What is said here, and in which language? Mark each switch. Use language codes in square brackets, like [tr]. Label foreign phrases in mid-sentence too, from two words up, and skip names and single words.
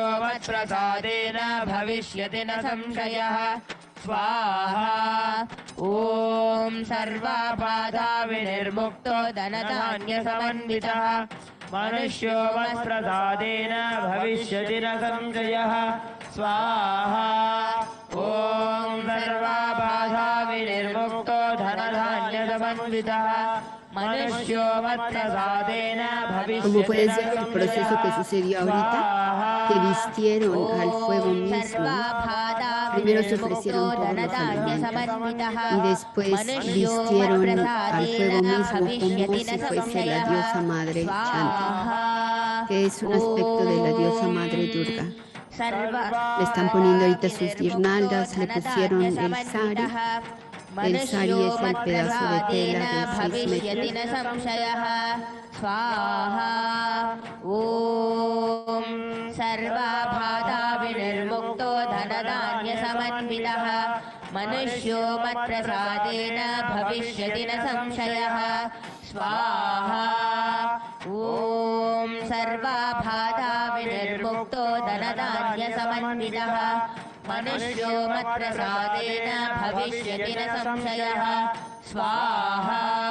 [sa] मत्प्रसादेन भविष्यति न संशयः स्वाहा ॐ सर्वाबाधा विनिर्मुक्तो धनधान्यसमन्वितः मनुष्यो मत्प्रसादेन भविष्यति न संशयः स्वाहा ॐ सर्वाबाधा विनिर्मुक्तो धनधान्यसमन्वितः मनुष्यो मत्प्रसादेन [es] Como puedes ver, el [sa] भविष्यति [es] proceso que sucedió ahorita, que vistieron al fuego mismo. Primero se ofrecieron todos los alimentos y después vistieron al fuego mismo como si fuese la diosa madre Chanti, que es un aspecto de la diosa madre Durga. Le están poniendo ahorita sus guirnaldas, le pusieron el sari. El sari es el pedazo de tela de 6 metros. [sa] स्वाहा ॐ सर्वाबाधा विनिर्मुक्तो धनधान्यसमन्वितः मनुष्यो मत्प्रसादेन भविष्यति न संशयः स्वाहा ॐ सर्वाबाधा विनिर्मुक्तो धनधान्यसमन्वितः मनुष्यो मत्प्रसादेन भविष्यति न संशयः स्वाहा